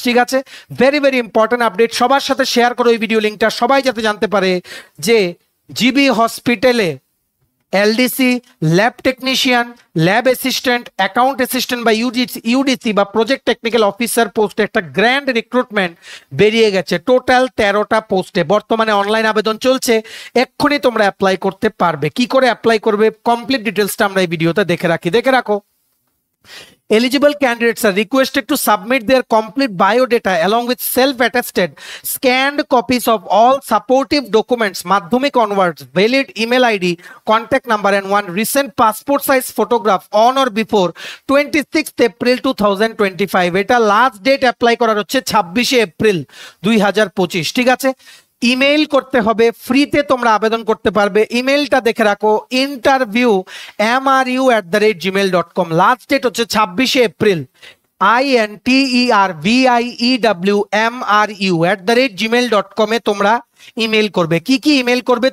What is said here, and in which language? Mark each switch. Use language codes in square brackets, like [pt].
[bn] ঠিক আছে, very very important update, সবার সাথে শেয়ার করো এই ভিডিও লিঙ্কটা, সবাই যাতে জানতে পারে যে জিবি হসপিটালে LDC, lab technician, lab assistant, account assistant বা ইউডিসি বা প্রজেক্ট টেকনিক্যাল অফিসার পোস্টে একটা গ্র্যান্ড রিক্রুটমেন্ট বেরিয়ে গেছে, টোটাল 13টা পোস্টে। বর্তমানে অনলাইন আবেদন চলছে, এক্ষুনি তোমরা অ্যাপ্লাই করতে পারবে। কি করে অ্যাপ্লাই করবে কমপ্লিট ডিটেলসটা আমরা এই ভিডিওতে দেখে রাখো। [en] Eligible candidates are requested to submit their complete biodata along with self-attested scanned copies of all supportive documents, madhyamik onwards, valid email ID, contact number and one recent passport size photograph on or before 26th April 2025. [bn] এটা last date apply করার হচ্ছে 26শে April 2025। ঠিক আছে, email করতে হবে, ফ্রিতে তোমরা আবেদন করতে পারবে। ইমেইলটা দেখে রাখো interview@gmail.com। লাস্ট ডেট হচ্ছে 26শে এপ্রিল। interview@gmail.com এ তোমরা ইমেল করবে। কি কি ইমেল করবে?